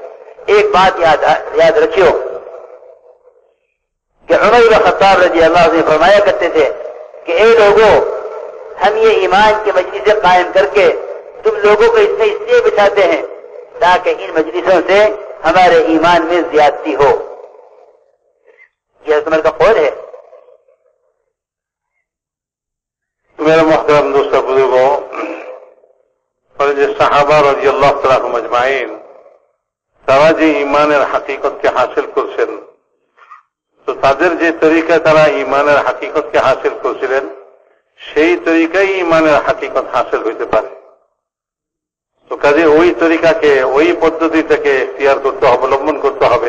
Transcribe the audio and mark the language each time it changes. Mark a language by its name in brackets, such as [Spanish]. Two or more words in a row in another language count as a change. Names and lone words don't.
[Urdu] ایک بات یاد رکھیو کہ عمر بن خطاب [Arabic] رضی اللہ عنہ [Urdu] فرمایا کرتے تھے کہ اے لوگوں، ہم یہ ایمان کی مجلسیں قائم کر کے تم لوگوں کو اس میں اس لیے بٹھاتے ہیں تاکہ ان مجلسوں سے ہمارے ایمان میں زیادتی ہو. یہ عمر کا قول ہے. میرے محترم دوستوں بزرگوں، اور جو صحابہ [Arabic] رضی اللہ تعالیٰ عنہم اجمعین [Bangla] তারা যে ইমানের হাকিকতকে হাসিল করছেন, তো তাদের যে তরিকায় তারা ইমানের হাকিকতকে হাসিল করছিলেন সেই তরিকায় ইমানের হাকিকত হাসিল হইতে পারে. তো কাজে ওই তরিকাকে ওই পদ্ধতিটাকে ইখতিয়ার করতে অবলম্বন করতে হবে.